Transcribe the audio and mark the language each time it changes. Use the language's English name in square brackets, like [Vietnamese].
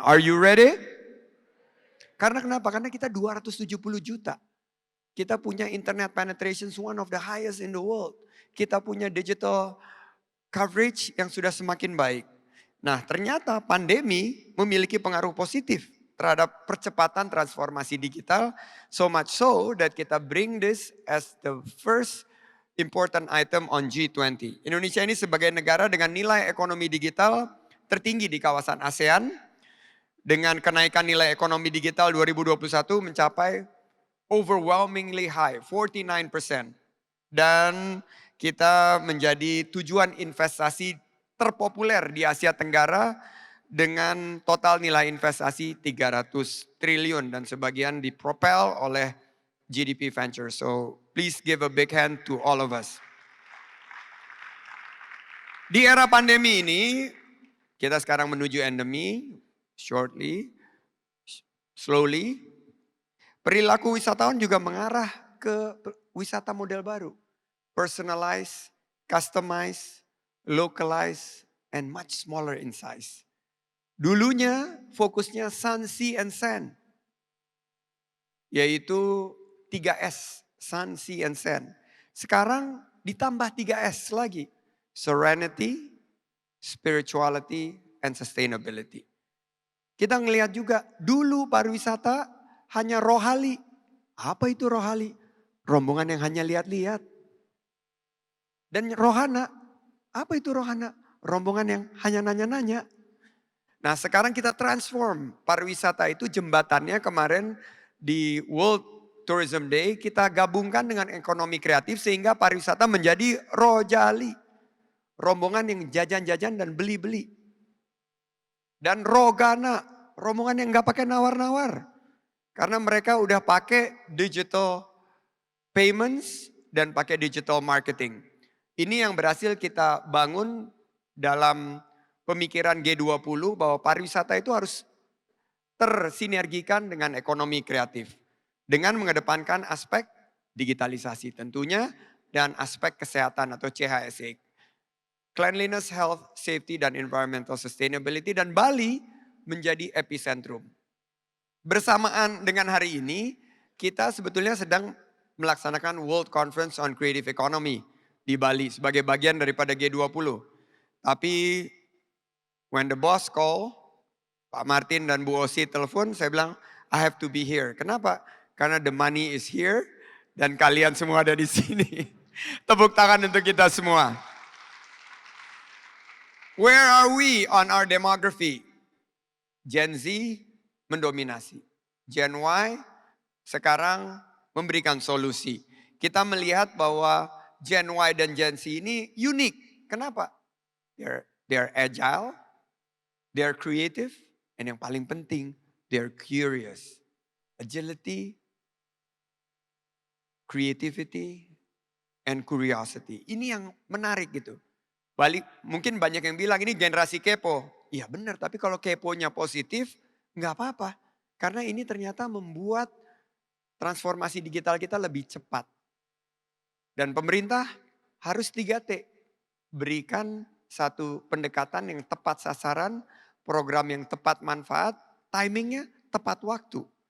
[English] Are you ready? [Indonesian] Karena kenapa? Karena kita 270 juta. Kita punya [English] internet penetration one of the highest in the world. [Indonesian] Kita punya digital coverage yang sudah semakin baik. Nah, ternyata pandemi memiliki pengaruh positif terhadap percepatan transformasi digital. [English] So much so that [Indonesian] kita [English] bring this as the first important item on G20. [Indonesian] Indonesia ini sebagai negara dengan nilai ekonomi digital tertinggi di kawasan ASEAN. Dengan kenaikan nilai ekonomi digital 2021 mencapai [English] overwhelmingly high, [Indonesian] 49%. Dan kita menjadi tujuan investasi terpopuler di Asia Tenggara dengan total nilai investasi 300 triliun dan sebagian dipropel oleh GDP Ventures. [English] So please give a big hand to all of us. [Indonesian] Di era pandemi ini, kita sekarang menuju endemi, [English] shortly, slowly. [Indonesian] Perilaku wisatawan juga mengarah ke wisata model baru. [English] Personalized, customized, localized, and much smaller in size. [Indonesian] Dulunya fokusnya Sun, Sea, and Sand. Yaitu 3S, Sun, Sea, and Sand. Sekarang ditambah 3S lagi. [English] Serenity, spirituality, and sustainability. [Indonesian] Kita ngelihat juga dulu pariwisata hanya rohali. Apa itu rohali? Rombongan yang hanya lihat-lihat. Dan rohana, apa itu rohana? Rombongan yang hanya nanya-nanya. Nah sekarang kita transform pariwisata itu jembatannya kemarin di World Tourism Day kita gabungkan dengan ekonomi kreatif sehingga pariwisata menjadi rojali. Rombongan yang jajan-jajan dan beli-beli. Dan rogana, rombongan yang gak pakai nawar-nawar. Karena mereka udah pakai digital payments dan pakai digital marketing. Ini yang berhasil kita bangun dalam pemikiran G20 bahwa pariwisata itu harus tersinergikan dengan ekonomi kreatif. Dengan mengedepankan aspek digitalisasi tentunya dan aspek kesehatan atau CHSE. [English] Cleanliness, Health, Safety, dan Environmental Sustainability. [Indonesian] Dan Bali menjadi epicentrum. Bersamaan dengan hari ini, kita sebetulnya sedang melaksanakan World Conference on Creative Economy di Bali sebagai bagian daripada G20. Tapi [English] when the boss call, [Indonesian] Pak Martin dan Bu Osi telepon, saya bilang, [English] I have to be here. [Indonesian] Kenapa? Karena [English] the money is here [Indonesian] dan kalian semua ada di sini. Tepuk tangan untuk kita semua. [English] Where are we on our demography? [Indonesian] Gen Z mendominasi. Gen Y sekarang memberikan solusi. Kita melihat bahwa Gen Y dan Gen Z ini unik. Kenapa? [English] They're agile, they're creative, and [Indonesian] yang paling penting, [English] they're curious. Agility, creativity, and curiosity. [Indonesian] Ini yang menarik gitu. Mungkin banyak yang bilang ini generasi kepo. Iya benar, tapi kalau keponya positif, nggak apa-apa. Karena ini ternyata membuat transformasi digital kita lebih cepat. Dan pemerintah harus 3T. Berikan satu pendekatan yang tepat sasaran, program yang tepat manfaat, timingnya tepat waktu.